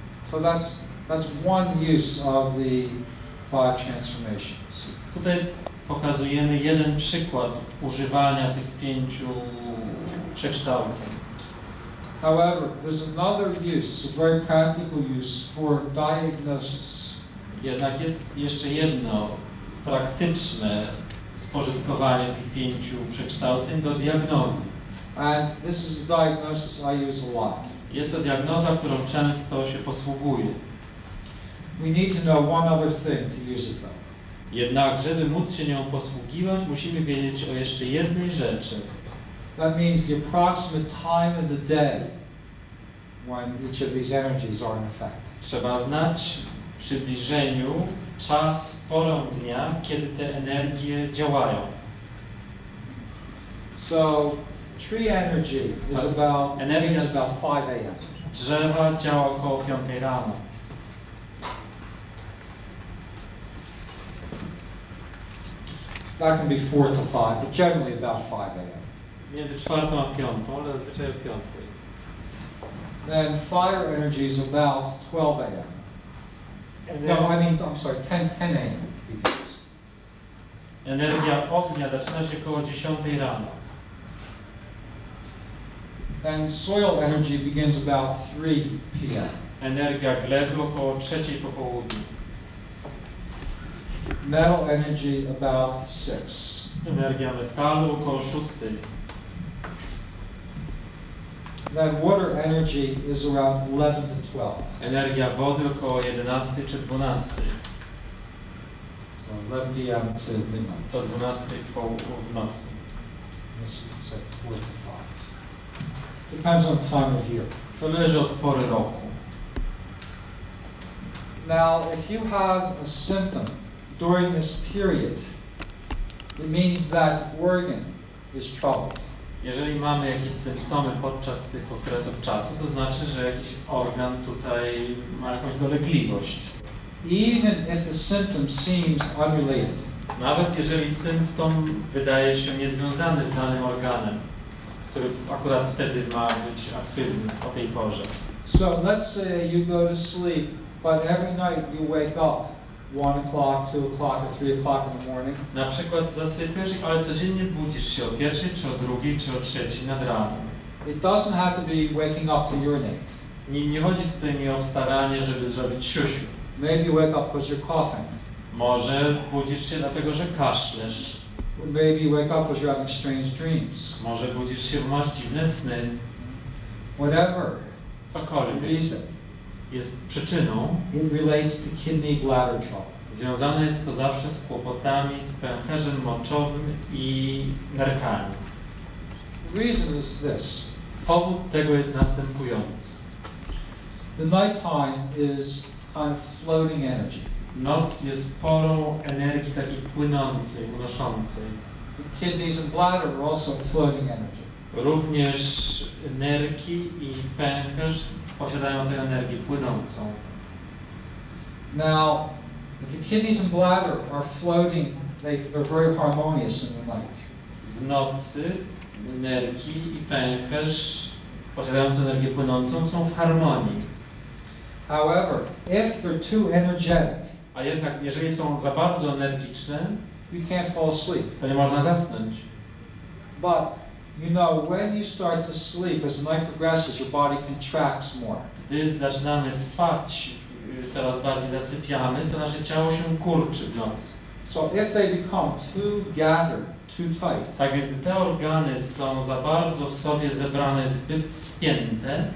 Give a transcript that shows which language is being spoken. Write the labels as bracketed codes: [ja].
[en] So that's one use of the 5 transformations. [pl] Tutaj pokazujemy jeden przykład używania tych 5 przekształceń. [en] However, there's another use, a very practical use for diagnosis. [pl] Jednak jest jeszcze jedno praktyczne spożytkowanie tych 5 przekształceń do diagnozy. [en] And this is a diagnosis I use a lot. [pl] Jest to diagnoza, którą często się posługuję. [en] We need to know one other thing to use it though. [pl] Jednak, żeby móc się nią posługiwać, musimy wiedzieć o jeszcze jednej rzeczy. [en] That means the approximate time of the day when each of these energies are in effect. [pl] Trzeba znać w przybliżeniu czas, porę dnia, kiedy te energie działają. [en] So tree energy is begins about 5 a.m. [pl] Drzewa działa około 5 rano. [en] That can be 4 to 5, but generally about 5 a.m. [pl] Między 4 a 5, ale zazwyczaj o 5. [en] Then fire energy is about 12 a.m. No, I'm sorry, 10 a.m. begins. [pl] Energia ognia zaczyna się około 10 rano. [en] And soil energy begins about 3 p.m. [pl] Energia gleby około 3 po południu. [en] Metal energy about 6. [pl] Energia metalu około 6. [en] Then water energy is around 11 to 12. [pl] Energia wody około 11 czy 12. [en] So 11 p.m. to midnight. [pl] Do 12 w nocy. [en] Yes, you could say 4 to 5. Depends on time of year. [pl] To zależy od pory roku. [en] Now, if you have a symptom during this period, it means that organ is troubled. [pl] Jeżeli mamy jakieś symptomy podczas tych okresów czasu, to znaczy, że jakiś organ tutaj ma jakąś dolegliwość. [en] Even if the symptom seems unrelated. [pl] Nawet jeżeli symptom wydaje się niezwiązany z danym organem, który akurat wtedy ma być aktywny o tej porze. [en] So let's say you go to sleep, but every night you wake up 1 o'clock, 2 o'clock, or 3 o'clock in the morning. [pl] Na przykład zasypiasz, ale codziennie budzisz się o 1, czy o 2, czy o 3 nad ranem. [en] It doesn't have to be waking up to urinate. [pl] Nie chodzi tutaj mi o wstawanie, żeby zrobić siusiu. [en] Maybe you wake up because you're coughing. [pl] Może budzisz się dlatego, że kaszlesz. [en] Maybe you wake up because you're having strange dreams. [pl] Może budzisz się, bo masz dziwne sny. [en] Whatever the [pl] Cokolwiek [en] reason, [pl] jest przyczyną. [en] it relates to kidney bladder trouble. [pl] Związane jest to zawsze z kłopotami, z pęcherzem moczowym i nerkami. [en] The reason is this. [pl] Powód tego jest następujący. [en] The nighttime is kind of floating energy. [pl] Noc jest porą energii takiej płynącej, unoszącej. [en] The kidneys and bladder are also floating energy. [pl] Również nerki i pęcherz posiadają tę energię płynącą. [en] Now, if the kidneys and bladder are floating, they're very harmonious in the night. [pl] W nocy nerki i pęcherz posiadające energię płynącą są w harmonii. [en] However, if they're too energetic, [pl] A jednak jeżeli są za bardzo energiczne, [en] you can't fall asleep. [pl] to nie można zasnąć. [en] But you know, when you start to sleep, as the night progresses, your body contracts more. [pl] Gdy zaczynamy spać, coraz bardziej zasypiamy, to nasze ciało się kurczy w nocy. [en] So if they become too gathered, too tight, [pl] Tak więc gdy te organy są za bardzo w sobie zebrane, zbyt spięte,